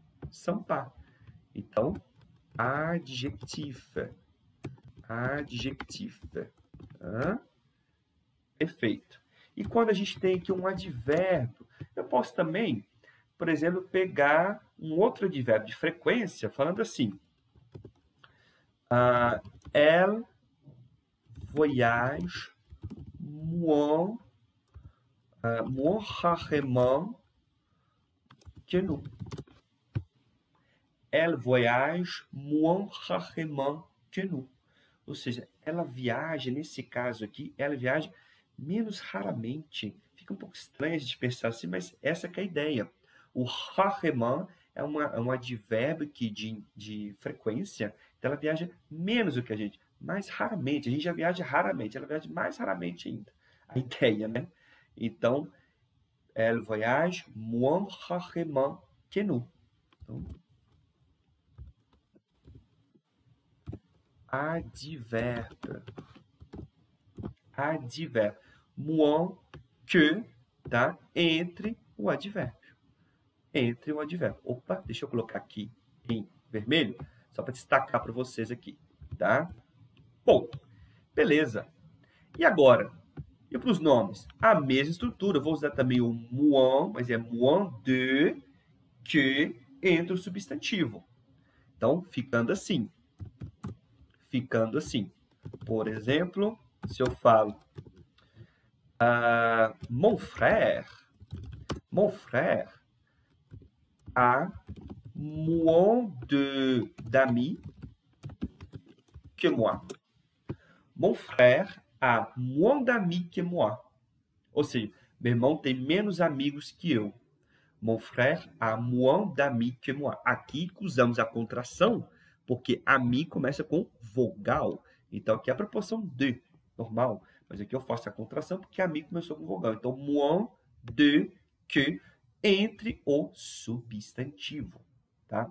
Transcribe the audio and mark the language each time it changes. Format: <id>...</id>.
<fr>Sympa.</fr> <pt>Então,</pt> <fr>adjectif. Adjectif.</fr> <pt>Perfeito. E quando a gente tem aqui um advérbio, eu posso também, por exemplo, pegar um outro advérbio de frequência, falando assim.</pt> <fr>Elle voyage moins rarement que nous. Elle voyage moins rarement que nous.</fr> <pt>Ou seja, ela viaja, nesse caso aqui, ela viaja menos raramente. Fica um pouco estranho a gente pensar assim, mas essa que é a ideia. O rarement é um advérbio aqui de frequência, então ela viaja menos do que a gente, mais raramente. A gente já viaja raramente, ela viaja mais raramente ainda. A ideia, né? Então,</pt> <fr>elle voyage moins rarement que nous.</fr> <pt>Então, advérbio. Advérbio. Moins que, tá? Entre o advérbio. Entre o advérbio. Opa, deixa eu colocar aqui em vermelho, só para destacar para vocês aqui, tá? Bom, beleza. E agora? E para os nomes? A mesma estrutura. Eu vou usar também o moins, mas é moins de, que, entre o substantivo. Então, ficando assim. Ficando assim. Por exemplo, se eu falo</pt> <fr>mon frère a moins d'amis que moi. Mon frère a moins d'amis que moi.</fr> <pt>Ou seja, meu irmão tem menos amigos que eu.</pt> <fr>Mon frère a moins d'amis que moi.</fr> <pt>Aqui usamos a contração, porque ami começa com vogal. Então, aqui é a proporção de, normal. Mas aqui eu faço a contração porque ami começou com vogal. Então, moins de, que, entre o substantivo. Tá?</pt>